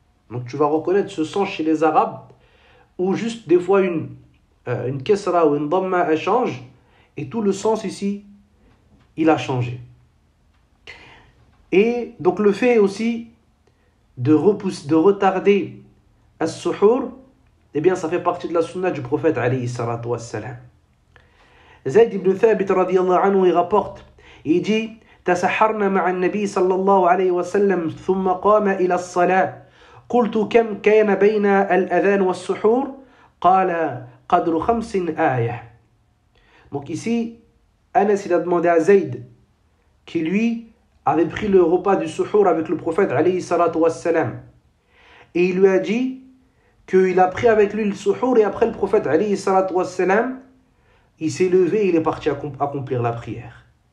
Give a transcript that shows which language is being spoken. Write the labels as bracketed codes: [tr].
[fr] Donc tu vas reconnaître ce sens chez les Arabes, où juste des fois une kesra ou une dhamma elle change, et tout le sens ici, il a changé. Et donc le fait aussi de retarder as-suhur, eh bien ça fait partie de la sunna du prophète alayhi salatu wassalam. Zayd ibn Thabit radiyallahu anhu il rapporte, il dit [ar] تسحرنا مع النبي صلى الله عليه وسلم ثم قام إلى الصلاة قلت كم كان بين الأذان والسحور قال قدر 5 آية. [fr] Donc ici Anas il a demandé à Zayd qui lui avait pris le repas du suhour avec le prophète alayhi salatu wassalam, et il lui a dit qu'il a pris avec lui le suhour, et après le prophète alayhi salatu wassalam il s'est levé et il est parti accomplir la prière.